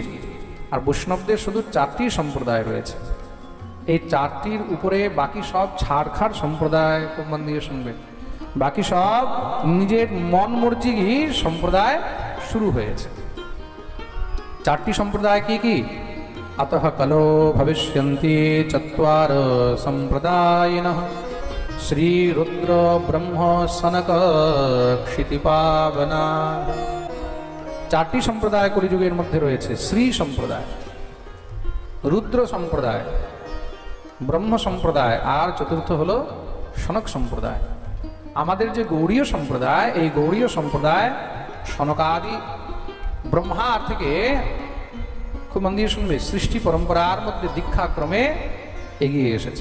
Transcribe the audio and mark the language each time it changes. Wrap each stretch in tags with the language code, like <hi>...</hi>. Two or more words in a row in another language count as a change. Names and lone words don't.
<bn>আর বৈষ্ণবদের শুধু 4টি সম্প্রদায় রয়েছে, এই 4টির উপরে বাকি সব ছাড়খাড় সম্প্রদায়। খুব মন দিয়ে শুনবে, বাকি সব নিজের মন মর্জি সম্প্রদায় শুরু হয়েছে। 4টি সম্প্রদায় কি কি?</bn> <sa>अतः कलो भविष्यन्ति चत्वार सम्प्रदायिनः श्री रुद्र ब्रह्म सनक क्षितिपावना।</sa> <bn>4টি সম্প্রদায় কলিযুগের মধ্যে রয়েছে। শ্রী সম্প্রদায়, রুদ্র সম্প্রদায়, ব্রহ্ম সম্প্রদায়, আর চতুর্থ হলো সনক সম্প্রদায়। আমাদের যে গৌড়ীয় সম্প্রদায়, এই গৌড়ীয় সম্প্রদায় সনকাদি ব্রহ্মা থেকে, খুব মন দিয়ে শুনবে, সৃষ্টি পরম্পরার মধ্যে দীক্ষাক্রমে এগিয়ে এসেছে।</bn>